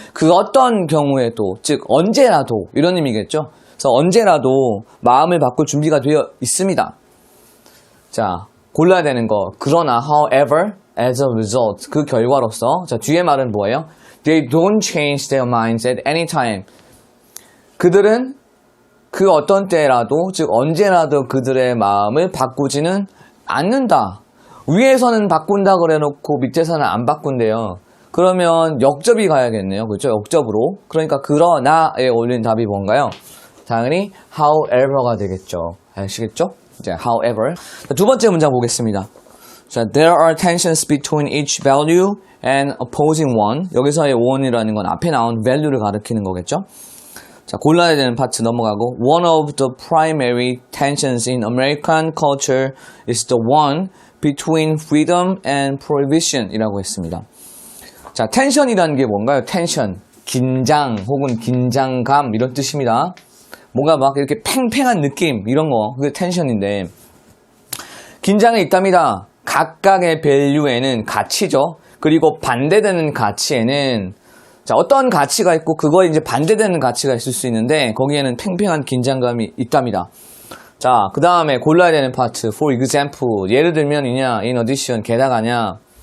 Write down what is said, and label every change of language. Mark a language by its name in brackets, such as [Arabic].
[Korean] 그 어떤 경우에도, 즉 언제라도 이런 의미겠죠. 그래서 언제라도 마음을 바꿀 준비가 되어 있습니다. 자, 골라야 되는 거. 그러나, [English] however, as a result, [Korean] 그 결과로서. 자, 뒤에 말은 뭐예요? [English] They don't change their minds at any time. [Korean] 그들은 그 어떤 때라도, 즉 언제라도 그들의 마음을 바꾸지는 않는다. 위에서는 바꾼다 그래놓고 밑에서는 안 바꾼대요. 그러면 역접이 가야겠네요. 그렇죠? 역접으로. 그러니까 그러나에 올린 답이 뭔가요? 당연히 however가 되겠죠. 아시겠죠? 이제 however. 자, 두 번째 문장 보겠습니다. [English] 자, there are tensions between each value and opposing one. [Korean] 여기서의 one이라는 건 앞에 나온 value를 가리키는 거겠죠? 자, 골라야 되는 파트 넘어가고, [English] one of the primary tensions in American culture is the one between freedom and prohibition [Korean] 이라고 했습니다. 자, 텐션이라는 게 뭔가요? 텐션, 긴장 혹은 긴장감 이런 뜻입니다. 뭔가 막 이렇게 팽팽한 느낌 이런 거, 그게 텐션인데, 긴장이 있답니다. 각각의 밸류에는 가치죠. 그리고 반대되는 가치에는, 자, 어떤 가치가 있고 그거에 이제 반대되는 가치가 있을 수 있는데 거기에는 팽팽한 긴장감이 있답니다. 자, 그 다음에 골라야 되는 파트. [English] For example, [Korean] 예를 들면이냐, [English] in addition, [Korean] 게다가냐.